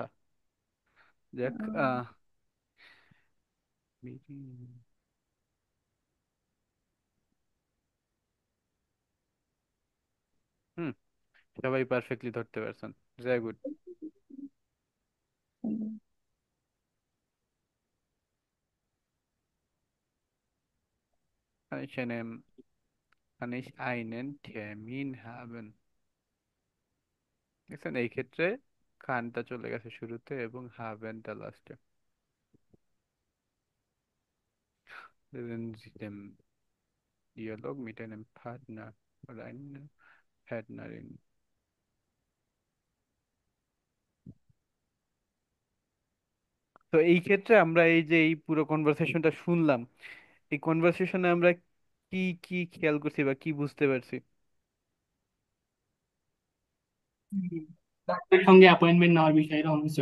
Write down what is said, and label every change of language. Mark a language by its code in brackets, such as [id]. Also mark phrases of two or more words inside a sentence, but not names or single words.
[bn] যাক, আহ, হুম, সবাই পারফেক্টলি ধরতে পারছেন, [en] very good. উম, [de] Kann ich einen, kann ich einen Termin haben? [bn] দেখছেন এই ক্ষেত্রে খানটা চলে গেছে শুরুতে এবং হাবেনটা লাস্টে। [de] Sind Sie dem Dialog mit einem Partner oder einer Partnerin? [bn] তো এই ক্ষেত্রে আমরা এই যে এই পুরো কনভারসেশনটা শুনলাম, এই কনভারসেশনে আমরা কি কি খেয়াল করছি বা কি বুঝতে পারছি? ডাক্তারের সঙ্গে অ্যাপয়েন্টমেন্ট নেওয়ার বিষয়ে এরকম কিছু।